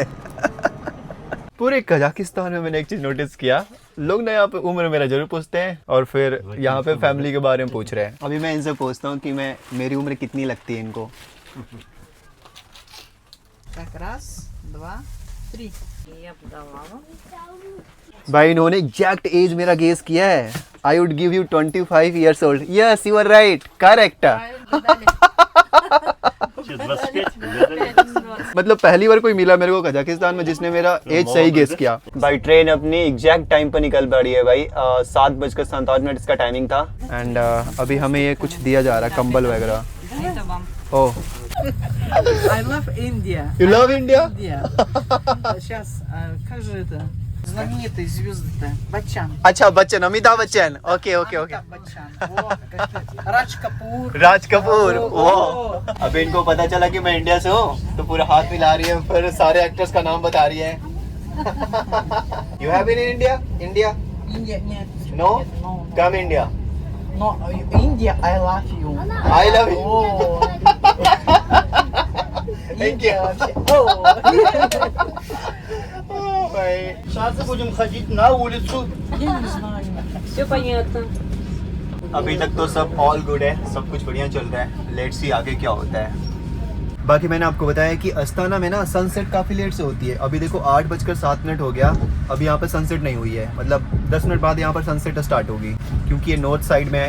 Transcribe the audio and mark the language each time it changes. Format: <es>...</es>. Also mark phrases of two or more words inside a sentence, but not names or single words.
<hi>पूरे कजाकिस्तान में मैंने एक चीज नोटिस किया, लोग ना यहाँ पे उम्र मेरा जरूर पूछते हैं और फिर यहाँ पे फैमिली के बारे में पूछ रहे हैं। अभी मैं इनसे पूछता हूँ कि मेरी उम्र कितनी लगती है इनको। भाई इन्होंने</hi> <en>exact age</en> <hi>मेरा गेस किया है।</hi> <en>I would give you 25 years old। yes you are right, correct.</en> <hi>मतलब पहली बार कोई मिला मेरे को कजाकिस्तान में जिसने मेरा एज सही गेस किया। भाई ट्रेन अपनी</hi> <en>exact time</en> <hi>पर निकल पड़ी है भाई। 7:57 इसका टाइमिंग था। एंड अभी हमें ये कुछ दिया जा रहा है, कंबल वगैरह। ओह</hi> <en>I love India. You love India? India.</en> <ru>Сейчас, как же это? Знаменитые звезды-то. Баччан.</ru> <hi>अच्छा बच्चन, अमिताभ बच्चन।</hi> <en>okay okay okay. Amitabh Bachchan.</en> <ru>О, как Raj Kapoor.</ru> <hi>राज कपूर। ओ। अब इनको पता चला कि मैं इंडिया से हूँ तो पूरा हाथ मिला रही है, फिर सारे एक्टर्स का नाम बता रही है।</hi> <en>You have been in India? India? India,</en> <ru>нет.</ru> <en>No?</en> <ru>Нет,</ru> <en>no. Come India. No, India, I love you. I love you. О. Thank you. India</en> <ru>вообще. О.</ru> <hi>भाई</hi> <ru>Сейчас будем ходить на улицу. Я не знаю. Все понятно.</ru> <hi>अभी तक तो सब</hi> <en>all good</en> <hi>है, सब कुछ बढ़िया चल रहा है।</hi> <en>let's see</en> <hi>आगे क्या होता है। बाकी मैंने आपको बताया कि अस्ताना में ना सनसेट काफ़ी लेट से होती है। अभी देखो 8:07 हो गया, अभी यहाँ पर सनसेट नहीं हुई है। मतलब 10 मिनट बाद यहाँ पर सनसेट स्टार्ट होगी, क्योंकि ये</hi> <en>north side</en> <hi>में है।</hi>